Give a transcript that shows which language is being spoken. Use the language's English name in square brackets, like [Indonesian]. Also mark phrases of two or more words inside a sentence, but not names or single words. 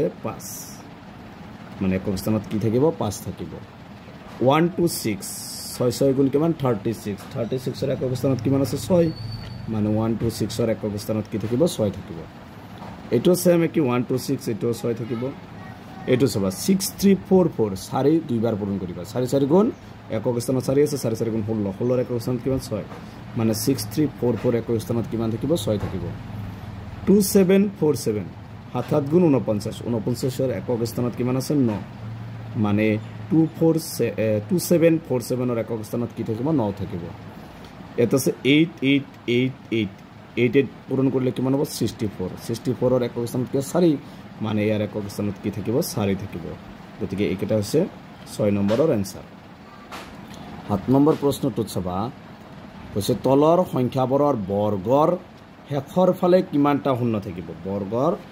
[Assamese] 5 মানে একক স্থানত কি থাকিব 5 থাকিব 1 to 6 6 6 গুণ কিমান 36 36 এর একক স্থানত কিমান আছে 6 মানে 1 to 6 এর একক স্থানত কি থাকিব 6 থাকিব এটো সেম কি 1 to 6 এটো 6 থাকিব এটো সবা 6344 সারি দুইবার পূরণ করিবা সারি সারি গুণ একক স্থানত সারি আছে সারি সারি গুণ 16 16 এর একক স্থানত কিমান 6 মানে 6344 একক স্থানত কিমান থাকিব 6 থাকিব 2747 7 গুণ 49 49 এর একক স্থানত কিমান আছে 9 মানে 2747 এর একক স্থানত কি থাকিব 9 থাকিব এটা আছে 8888 88 পূরণ করলে কিমান হ'ব 64 64 এর একক স্থানত কি 4 মানে ইয়াৰ একক স্থানত কি থাকিব 4 থাকিব গতিকে এইটা হৈছে 6 নম্বৰৰ आंसर 7 নম্বৰ প্ৰশ্নটো চাবা কৈছে তলৰ সংখ্যাবোৰৰ বৰ্গৰ শেষৰ ফালে কিমানটা শূন্য থাকিব বৰ্গৰ